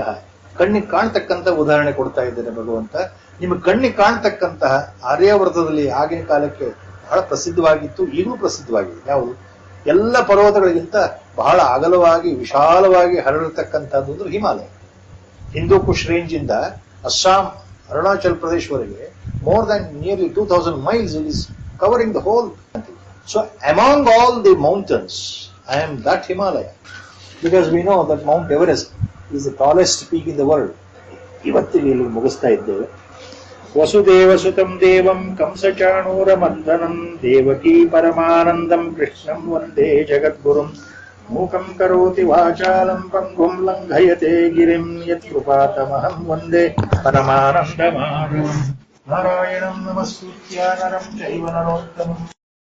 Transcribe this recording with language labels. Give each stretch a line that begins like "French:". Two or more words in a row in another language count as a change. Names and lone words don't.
Kannada: ಕಣ್ಣಿಗೆ ಕಾಣ್ತಕ್ಕಂಥ ಉದಾಹರಣೆ ಕೊಡ್ತಾ ಇದ್ದೇನೆ ಭಗವಂತ. ನಿಮಗೆ ಕಣ್ಣಿಗೆ ಕಾಣ್ತಕ್ಕಂತಹ ಆರ್ಯಾವರ್ತದಲ್ಲಿ ಆಗಿನ ಕಾಲಕ್ಕೆ ಬಹಳ ಪ್ರಸಿದ್ಧವಾಗಿತ್ತು, ಈಗಲೂ ಪ್ರಸಿದ್ಧವಾಗಿದೆ. ಯಾವುದು? ಎಲ್ಲ ಪರ್ವತಗಳಿಗಿಂತ ಬಹಳ ಅಗಲವಾಗಿ ವಿಶಾಲವಾಗಿ ಹರಡಿರ್ತಕ್ಕಂಥದ್ದು ಅಂದ್ರೆ ಹಿಮಾಲಯ. ಹಿಂದೂ ಕುಶ್ ರೇಂಜ್ ಇಂದ ಅಸ್ಸಾಂ, ಅರುಣಾಚಲ್ ಪ್ರದೇಶವರೆಗೆ
English: more than nearly 2000 miles it is covering the whole country. So among all the mountains, I am that Himalaya, because we know that Mount Everest is the tallest peak in the world.
Kannada: ಇವತ್ತಿಗೆ ಇಲ್ಲಿ ಮುಗಿಸ್ತಾ ಇದ್ದೇವೆ.
Sanskrit: ವಸುದೇವ ಸುತಂ ದೇವಂ ಕಂಸಚಾಣೂರ ಮರ್ದನಂ ದೇವಕೀ ಪರಮಾನಂದಂ ಕೃಷ್ಣಂ ವಂದೇ ಜಗದ್ಗುರುಂ ಮೂಕಂ ಕರೋತಿ ವಾಚಾಲಂ ಪಂಗುಂ ಲಂಘಯತೆ ಗಿರಿಂ ಯತ್ಕೃಪಾತಮಹಂ ವಂದೇ ಪರಮಾನಂದಮಾಧವಂ ನಾರಾಯಣಂ ನಮಸ್ಕೃತ್ಯ ನರಂ ಚೈವ ನರೋತ್ತಮಂ